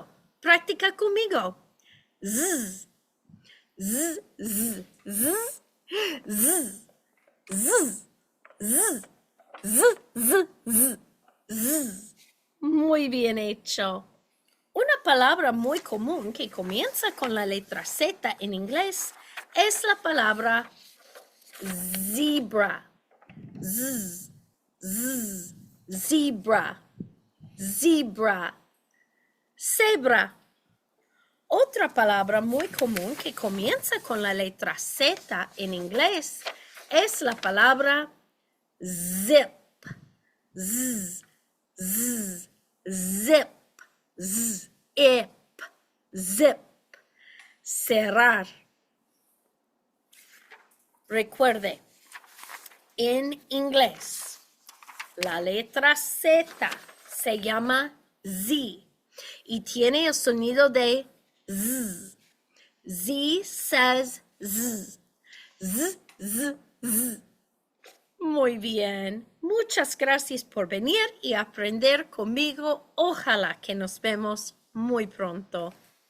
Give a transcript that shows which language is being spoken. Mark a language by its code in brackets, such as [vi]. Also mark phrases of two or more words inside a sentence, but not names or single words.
[es] Practica conmigo. [en] Z. Z, z, z, z, z, z, z, z, z, z. [es] Muy bien hecho. Una palabra muy común que comienza con la letra Z en inglés es la palabra zebra. [en] Z, z, zebra, zebra, zebra. [es] Otra palabra muy común que comienza con la letra Z en inglés es la palabra zip. [en] Z, z, zip, zip, zip. [es] Cerrar. Recuerde, en inglés, la letra Z se llama Z y tiene el sonido de Z. [en] Z says Z. Z, z, z. [es] Muy bien. Muchas gracias por venir y aprender conmigo. Ojalá que nos vemos muy pronto.